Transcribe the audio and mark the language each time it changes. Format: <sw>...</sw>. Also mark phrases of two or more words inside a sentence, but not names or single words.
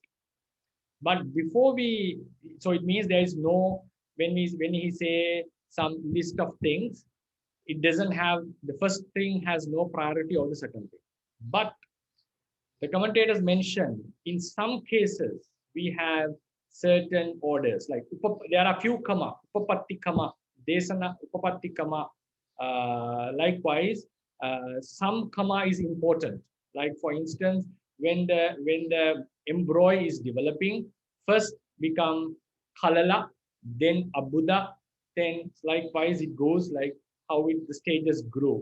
<en>But before so it means there is no, when he say some list of things, it doesn't have, the first thing has no priority over the second thing. But the commentators mention in some cases we have certain orders, like there are a few kama,</en> <pi>upapatti kama, desana upapatti kama.</pi> <en>Likewise, some kama is important. Like for instance, when the embryo is developing, first become halala, then abuddha, then likewise it goes like how the stages grow.</en>